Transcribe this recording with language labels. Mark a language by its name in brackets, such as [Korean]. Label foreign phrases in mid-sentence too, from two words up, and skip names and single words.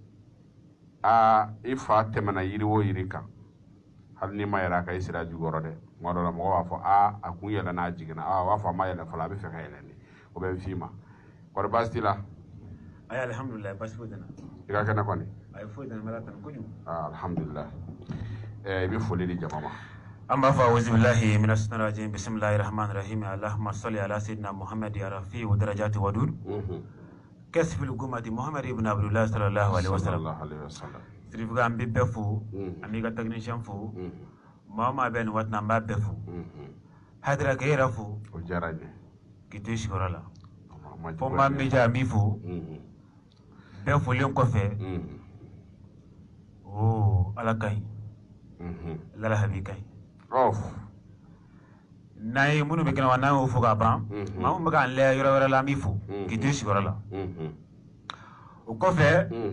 [Bambara] i fa tɛmɛna yiri o yiri kan hali n'i ma yɛlɛ a kan i sera jukɔrɔ dɛ tuma dɔ la mɔgɔ b'a fɔ a kun yɛlɛ n'a jiginna a b'a fɔ a ma yɛlɛ fɔlɔ a bɛ fɛ ka yɛlɛ de o bɛ f'i ma kɔri baasi t'i la ayi alhamdulilayi baasi foyi tɛ n na i ka kɛnɛ kɔni ayi foyi tɛ n na n bɛ ala tanu kojugu alhamdulilayi i bɛ foli di jama ma an b'a fɔ [Arabic] أعوذ بالله من الشيطان الرجيم بسم الله الرحمن الرحيم اللهم صل على سيدنا محمد يا رافع الدرجات ودود كاشف الغمة محمد بن عبد الله صلى الله عليه وسلم [Bambara] sirifuga an bɛ bɛɛ fo an b'i ka technicien fo maa maa bɛ nin waati an b'a bɛɛ fo hadira k'e yɛrɛ fo o diyara n ye k'i to i sigiyɔrɔ la fo maa min bɛ an b'i fo bɛɛ folen kɔfɛ ala ka ɲi lala habi ka ɲi n'an ye minnu bɛ kɛnɛ wa n'an y'o fo ka ban maa min bɛ k'an lajɛ yɔrɔ wɛrɛ la an b'i fo k'i to i sigiyɔrɔ la o kɔfɛ